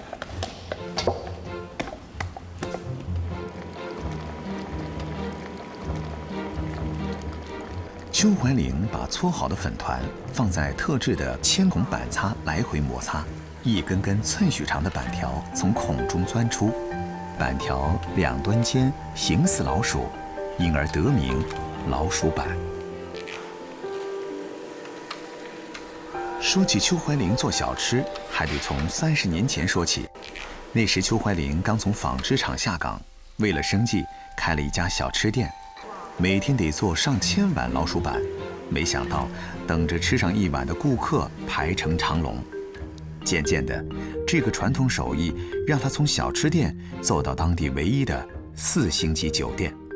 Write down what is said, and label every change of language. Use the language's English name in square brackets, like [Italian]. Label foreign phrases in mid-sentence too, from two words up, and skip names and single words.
[Chinese] 邱懷玲把搓好的粉團放在特製的鉛孔板擦來回摩擦，一根根寸許長的板條從孔中鑽出，板條兩端尖，形似老鼠，因而得名老鼠板。說起邱懷玲做小吃，還得從30年前說起。那時邱懷玲剛從紡織廠下崗，為了生計開了一家小吃店。每天得做上千碗老鼠板，沒想到等着吃上一碗的顧客排成長龍。漸漸的， 这个传统手艺让他从小吃店做到当地唯一的4星级酒店。